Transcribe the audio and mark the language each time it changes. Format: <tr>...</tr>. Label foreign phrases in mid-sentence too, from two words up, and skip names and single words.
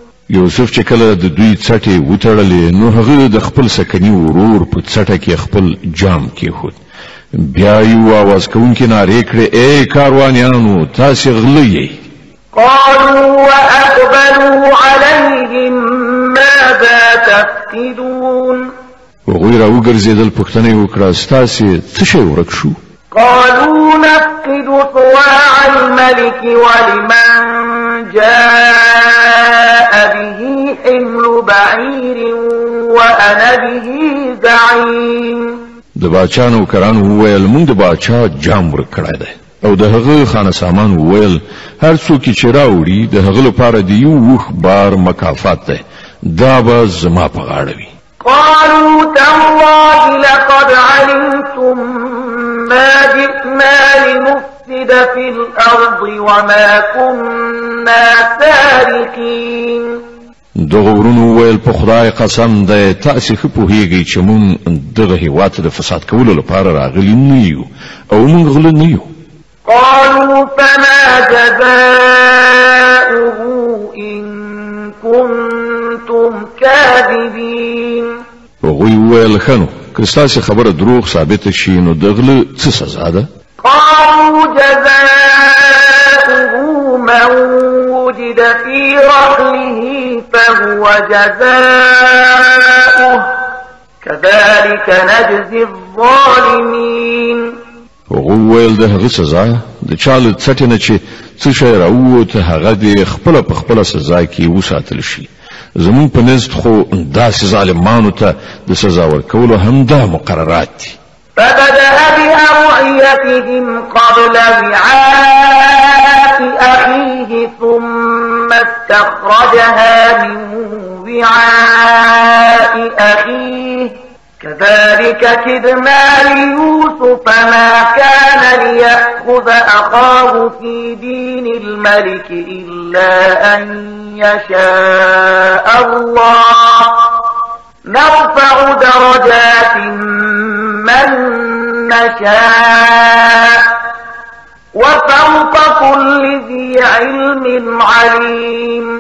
<ps>یوسف چې کله د دوی څټې وتړلې نو هغه د خپل سکني ورور په څټه کې خپل جام کېښود. بیا یو आवाज کوونکی نارې کړې ای کاروانیانو تاسې غله یې.</ps> <ar>قالوا وأقبلوا عليهم ماذا تفقدون.</ar> <ps>هغوی را وګرځېدل پوښتنه یې وکړه ستاسې څه شی ورک شو؟</ps> <ar>قالوا نفقد صواع الملك ولمن جاء به حمل بعير وأنا به زعيم.</ar> <ps>د باچا نوکرانو وویل موږ د باچا جام ورک کړی دی او د هغه خانه سامان وویل هر څوک چې راوړي د هغه لپاره د یو وخ بار مکافات دی دا به زما په غاړه وي.</ps> <ar>قالوا تالله لقد علمتم ما جئنا لنفسد في الأرض وما كنا سارقين.</ar> <ps>دغه ورونو ویل په خدای قسم دی تاسې ښه پوهیږئ چې مونږ دغه هیواد ته د فساد کولو لپاره راغلي نه یو او مونږ غله نه یو.</ps> <ar>قالوا فما جزاؤه إن كنتم كاذبين.</ar> <ps>هغوی وویل ښه نو که ستاسې خبره دروغ ثابته شي نو د غله څه سزا ده؟</ps> <ar>قالوا جزاؤه من وجد في رحله فهو جزاؤه كذلك نجزي الظالمين.</ar> <ps>هغوی ویل د هغه سزا د چا له څټې نه چې څه شی راووت هغه د خپله په خپله سزا کې وساتل شي. زمون په نزد خو داسې ظالمانو ته د سزا ورکولو همدا مقررات دي.</ps> <ar>فبدأ بأوعيتهم قبل وعاء أخيه ثم استخرجها من وعاء أخيه كذلك كدنا ليوسف ما كان ليأخذ أخاه في دين الملك إلا أن يشاء الله نرفع درجات من نشاء وفوق كل ذي علم عليم.</ar>